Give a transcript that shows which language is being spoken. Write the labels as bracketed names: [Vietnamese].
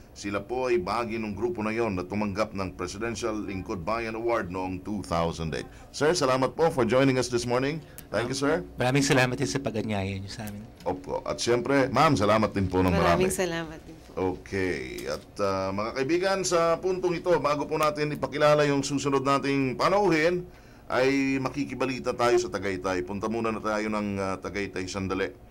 [Filipino] Sila po ay bahagi ng grupo na yon na tumanggap ng Presidential Lingkod Bayan Award noong 2008. [English] Sir, [Filipino] salamat po [English] for joining us this morning. Thank you, sir. [Filipino] Maraming salamat din sa pag-anyaya niyo sa amin. Opo. At siyempre, ma'am, salamat din po ng marami. Maraming salamat din po. Okay. At mga kaibigan, sa puntong ito, bago po natin ipakilala yung susunod nating panauhin, ay makikibalita tayo sa Tagaytay. Punta muna na tayo ng Tagaytay sandali.